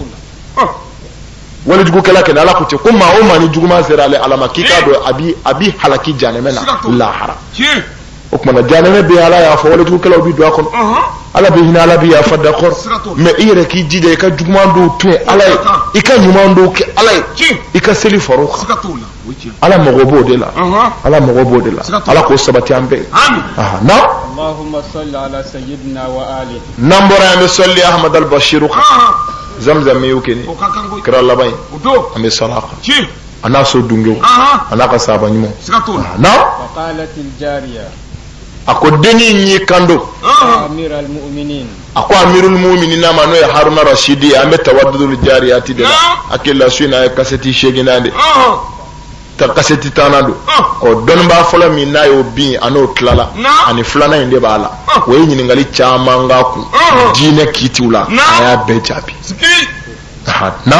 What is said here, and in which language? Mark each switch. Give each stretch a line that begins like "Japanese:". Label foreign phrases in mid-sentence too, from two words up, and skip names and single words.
Bambara: wale jugu kɛla kɛnɛ ala ko ten ko maa o maa ni juguman sera ale alama k'i k'a dɔn a b'i halaki janɛmɛ na lahara o kumana janɛmɛ bɛ ala y'a fɔ wale jugu kɛlaw bi don a kɔnɔ ala bɛ hinɛ ala bɛ yafa
French: d'accord mais
Bambara: i yɛrɛ k'i jija i ka juguman dɔw to yen ala ye i ka ɲuman dɔw kɛ ala ye i ka seli far'o kan ala mago b'o de la ala mago b'o de la ala k'o sabati an bɛɛ na
Arabic: اللهم صل على سيدنا وآل
Bambara: n'an bɔra yan an bɛ sɔli ahmad al-bashiru kan zamzam y'o kɛ ni kira laban ye an bɛ sɔli a kan a n'a so dunkew a n'a ka sahaba ɲumanw na
Arabic: وقالت الجارية
Bambara: a ko dennin y'i kanto
Arabic: أمير المؤمنين
Bambara: a ko
Arabic: أمير المؤمنين
Bambara: ma n'o ye haruna rashidi an bɛ tawaddudul jariyati de la hakili la su in na a ye kasɛti 8 de ta kasɛti 10 don ɔ dɔnnibaa fɔlɔ min n'a y'o bin a n'o tilala ani filanan in de b'a la o ye ɲininkali caman k'a kun diinɛ kiitiw la a y'a bɛɛ jaabi naam